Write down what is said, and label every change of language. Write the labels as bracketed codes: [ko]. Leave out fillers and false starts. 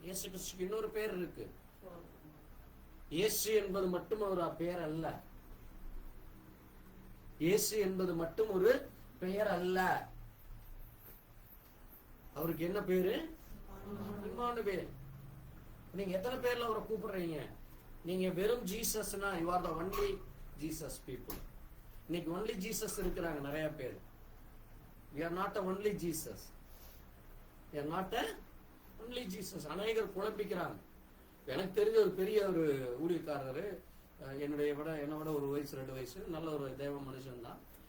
[ta] இயேசு கிறிஸ்துக்கு இன்னொரு பேர் இருக்கு. இயேசு என்பது மட்டும் ஒரு பெயர் அல்ல. இயேசு என்பது மட்டும் ஒரு பெயர் அல்ல. அவருக்கு என்ன பேரு? இம்மானுவேல். நீங்க எத்தனை பேர்ல அவரை கூப்பிடுறீங்க? நீங்க வெறும் ஜீசஸ்னா [en] you are the only Jesus people. [ta] இன்னைக்கு [en] only Jesus [ta] இருக்கிறாங்க நிறைய பேர். [en] We are not a only Jesus. We are not a only Jesus. [ta] அநேகர் குழப்பிக்கிறாங்க. எனக்கு தெரிஞ்ச ஒரு பெரிய ஒரு ஊழியக்காரர், என்னோட ஒரு வயசு 2 வயசு, நல்ல ஒரு தேவ மனுஷன் தான்.